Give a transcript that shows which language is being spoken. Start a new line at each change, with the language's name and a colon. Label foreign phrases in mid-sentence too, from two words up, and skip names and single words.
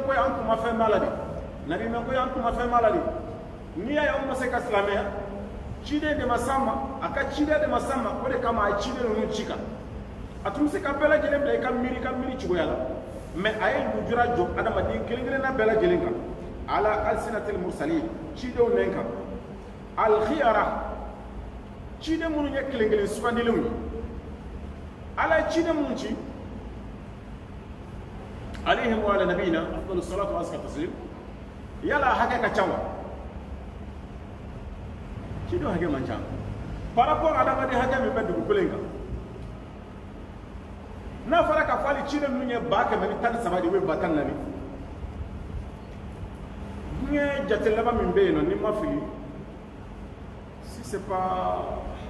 Bambara: ko an tun ma fɛn b'a la de nabi man ko an tun ma fɛn b'a la de n'i y'a ye anw ma se ka silamɛya ciden de ma s'an ma a ka ciden de ma s'an ma o de kama a ye ciden ninnu ci kan a tun bɛ se ka bɛɛ lajɛlen bila i ka miiri cogoya la mɛ a ye lujura jɔ adamaden kelen kelenna bɛɛ lajɛlen kan
Arabic: على ألسنة المرسلين
Bambara: cidenw nɛn kan alkhiyara ciden minnu ye kelen kelen sugandilenw ye ala ye ciden minnu ci
Arabic: عليهم وعلى نبينا أفضل الصلاة وأزكى التسليم
Bambara: yala hakɛ ka ca wa cidenw hakɛ man ca
French: par rapport
Bambara: adamaden hakɛ min bɛ dugukolo in kan n'a fɔra ka fɔ hali ciden ninnu ye 113 de ou 114 diɲɛ jate laban min bɛ yen nɔ ni ma fili si
French: c'est pas